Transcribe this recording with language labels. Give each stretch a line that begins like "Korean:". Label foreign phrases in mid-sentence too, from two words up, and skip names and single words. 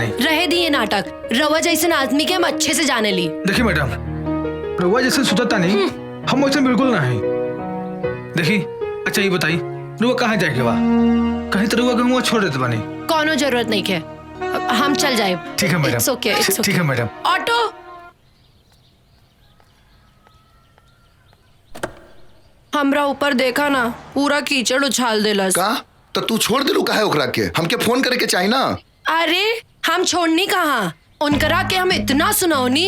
Bhojpuri: रहे दिए नाटक। रवा जैसे आदमी के हम अच्छे से जाने ली। देखी मैडम, रउआ जैसे सुतता नहीं, हम वैसे बिल्कुल ना है। देखी अच्छा ये बताई, रउआ कहाँ जाए के बा? कहीं तो रउआ के छोड़ देते पानी। कोनो जरूरत नहीं है, हम चल जाए। ठीक है मैडम।
English: It's okay, it's okay.
Bhojpuri: ठीक है मैडम। ऑटो। हमरा ऊपर देखा ना, पूरा कीचड़ उछाल देला। का तो तू छोड़ दिलू काहे ओकरा के? हमके फोन करे के चाहिए ना। अरे हम छोड़नी कहाँ, उनकरा के हम इतना सुनौनी।